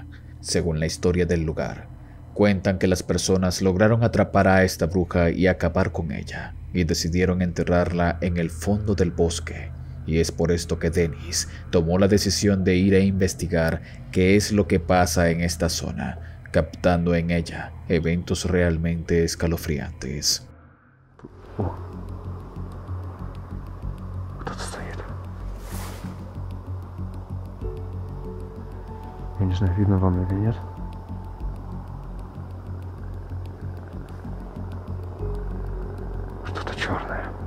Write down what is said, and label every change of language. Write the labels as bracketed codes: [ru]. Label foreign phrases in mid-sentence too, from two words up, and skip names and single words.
[es] Según la historia del lugar, cuentan que las personas lograron atrapar a esta bruja y acabar con ella, y decidieron enterrarla en el fondo del bosque. Y es por esto que Dennis tomó la decisión de ir a investigar qué es lo que pasa en esta zona, captando en ella eventos realmente escalofriantes. [ru] О, кто-то стоит. Я не знаю, видно вам или нет. Что-то черное.